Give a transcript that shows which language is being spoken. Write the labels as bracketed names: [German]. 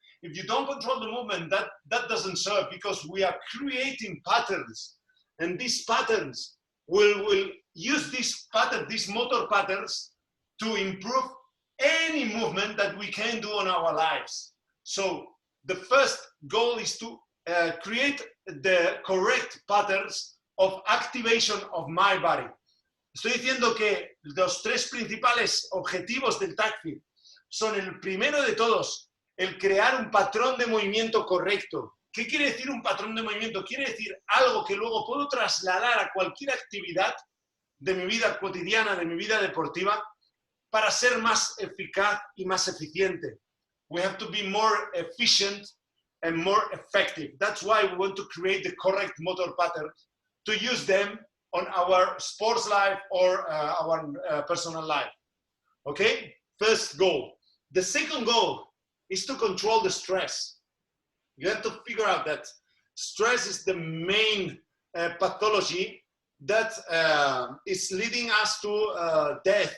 [English] If you don't control the movement, that doesn't serve, because we are creating patterns, and these patterns will use these motor patterns to improve any movement that we can do on our lives. So the first goal is to create the correct patterns of activation of my body. [Spanish] Estoy diciendo que los 3 principales objetivos del TACFIT son, el primero de todos, el crear un patrón de movimiento correcto. ¿Qué quiere decir un patrón de movimiento? Quiere decir algo que luego puedo trasladar a cualquier actividad de mi vida cotidiana, de mi vida deportiva, para ser más eficaz y más eficiente. [English] We have to be more efficient and more effective. That's why we want to create the correct motor patterns to use them on our sports life or our personal life. Okay? First goal. The second goal is to control the stress. You have to figure out that stress is the main pathology that is leading us to death.